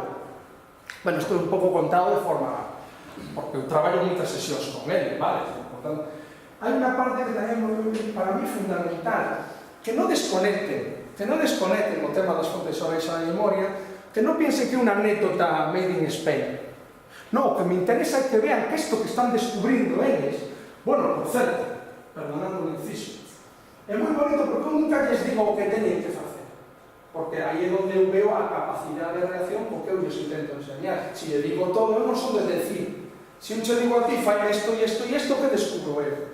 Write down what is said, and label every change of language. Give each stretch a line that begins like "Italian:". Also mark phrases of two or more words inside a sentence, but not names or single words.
Galician: Bueno, estou un pouco contado de forma, porque eu traballo moitas sesións con ele, vale? Hai unha parte que tamén para mí fundamental, que non desconecten o tema das fontes orais á memoria, que non piensen que é unha anécdota
English: made in Spain.
Galician: Non, o que me interesa é que vean que isto que están descubrindo eles, bueno, por certo, perdonando o inciso, é moi bonito porque eu nunca lles digo o que teñen que facer, porque aí é onde eu veo a capacidade de reacción porque eu lles intento enseñar. Se lle digo todo, eu non son de decir. Se eu che digo a ti, fai isto e isto e isto, que descubro eu?